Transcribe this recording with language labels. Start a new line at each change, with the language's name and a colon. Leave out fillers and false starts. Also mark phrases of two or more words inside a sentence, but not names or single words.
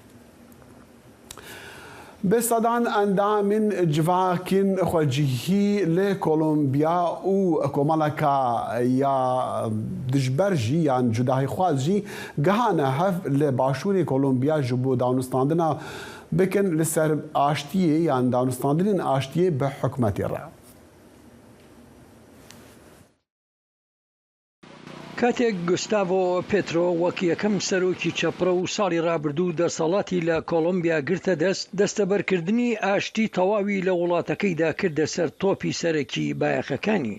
Kurdish: Bi sedan endamên civakên xwecihî li Kolombiya û komeleka ya dijber jî yan cudahîxwaz jî gihane hev li başûrê Kolombiya ji bo danûstandina bikin li ser aştiyê yan danûstandinên aştiyê bi hikûmetê re.
Central Kurdish: کاتێک گوستاڤۆ پێترۆ وەک یەکەم سەرۆکی چەپڕە و ساڵی ڕابردوو دەسەڵاتی لە کۆلۆمبیا گرتە دەستەبەرکردنی ئاشتی تەواوی لە وڵاتەکەیدا کردە سەر تۆپی سەرەکی بایەخەکانی.